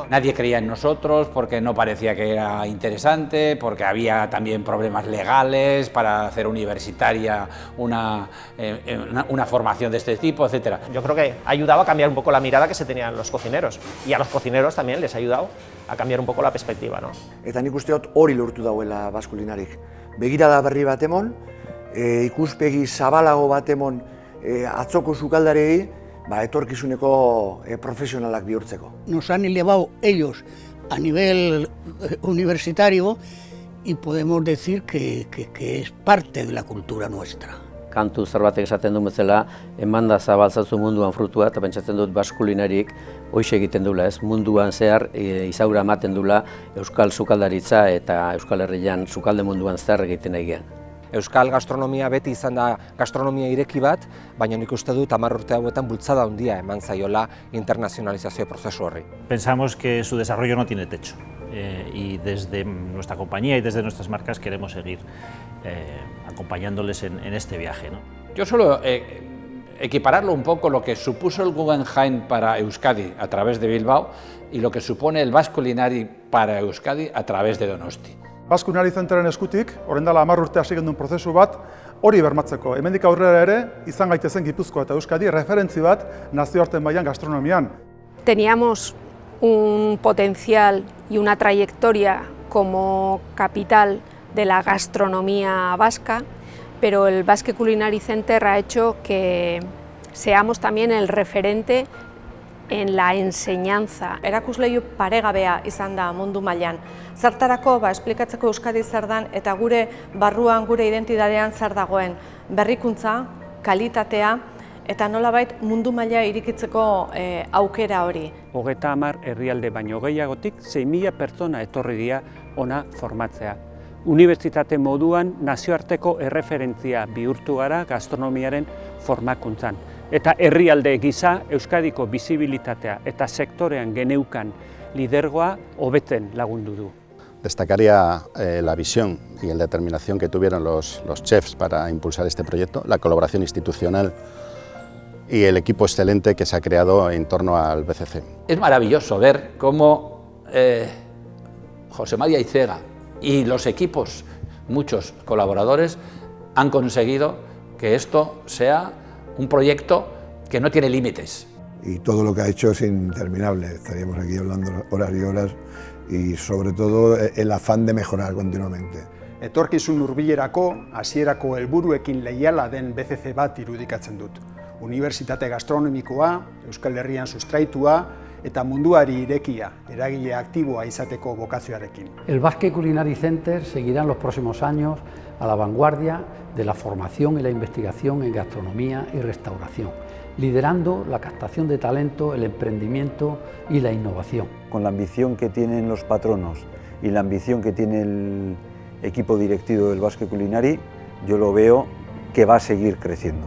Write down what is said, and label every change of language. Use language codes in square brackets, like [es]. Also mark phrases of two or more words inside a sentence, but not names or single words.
[es] Nadie creía en nosotros porque no parecía que era interesante, porque había también problemas legales para hacer universitaria una formación de este tipo, etc. Yo creo que ha ayudado a cambiar un poco la mirada que se tenían los cocineros, y a los cocineros también les ha ayudado a cambiar un poco la perspectiva, ¿no? [eu] Eta nik uste dut hori lortu dauela Basque Culinaryk. Begirada berri bat emon, ikuspegi zabalago bat emon atzoko sukaldarei, etorkizuneko profesionalak bihurtzeko. [es] Nos han elevado ellos a nivel universitario y podemos decir que es parte de la cultura nuestra. [eu] Kantu zerbatek esaten du bezala, emanda zabaltzazu munduan frutua, eta pentsatzen dut Basque Culinariek hoxe egiten dula, ez? Munduan zehar izaura ematen dula euskal sukaldaritza eta Euskal Herrian sukalde munduan zehar egiten egian. Euskal gastronomia beti izan da gastronomia ireki bat, baina nik uste dut 10 urte hauetan bultzada handia eman zaiola internazionalizazio prozesu horri. [es] Pensamos que su desarrollo no tiene techo y desde nuestra compañía y desde nuestras marcas queremos seguir acompañándoles en este viaje, ¿no? Yo suelo equipararlo un poco lo que supuso el Guggenheim para Euskadi a través de Bilbao y lo que supone el Basque Culinary para Euskadi a través de Donosti. [eu] Basque Culinary Centeren eskutik, orain dela 10 urte hasi genduen prozesu bat, hori bermatzeko. Hemendik aurrera ere, izan gaitezen Gipuzkoa eta Euskadi referentzi bat nazioarten mailan gastronomian. [es] Teníamos un potencial y una trayectoria como capital de la gastronomía vasca, pero el Basque Culinary Center ha hecho que seamos también el referente en la enseñanza. [eu] Erakusleiho paregabea izan da mundu mailan. Zertarako esplikatzeko Euskadi zer dan eta gure barruan, gure identitatean zer dagoen berrikuntza, kalitatea eta nolabait mundu maila irikitzeko aukera hori. 30 herrialde baino gehiagotik 6.000 pertsona etorri dira ona formatzea. Unibertsitate moduan nazioarteko erreferentzia bihurtu gara gastronomiaren formakuntzan. Eta herrialde gisa Euskadiko bizibilitatea eta sektorean geneukan lidergoa hobetzen lagundu du. [es] Destacaría la visión y la determinación que tuvieron los chefs para impulsar este proyecto, la colaboración institucional y el equipo excelente que se ha creado en torno al BCC. Es maravilloso ver cómo José María Icega y los equipos, muchos colaboradores, han conseguido que esto sea un proyecto que no tiene límites. Y todo lo que ha hecho es interminable, estaríamos aquí hablando horas y horas y sobre todo el afán de mejorar continuamente. [eu] Etorkizun hurbilerako hasierako helburuekin leiala den BCC bat irudikatzen dut. Unibertsitate gastronomikoa, Euskal Herrian sustraitua eta munduari irekia, eragile aktiboa izateko bokazioarekin. [es] El Basque Culinary Center seguirá en los próximos años a la vanguardia de la formación y la investigación en gastronomía y restauración, liderando la captación de talento, el emprendimiento y la innovación. Con la ambición que tienen los patronos y la ambición que tiene el equipo directivo del Basque Culinary, yo lo veo que va a seguir creciendo.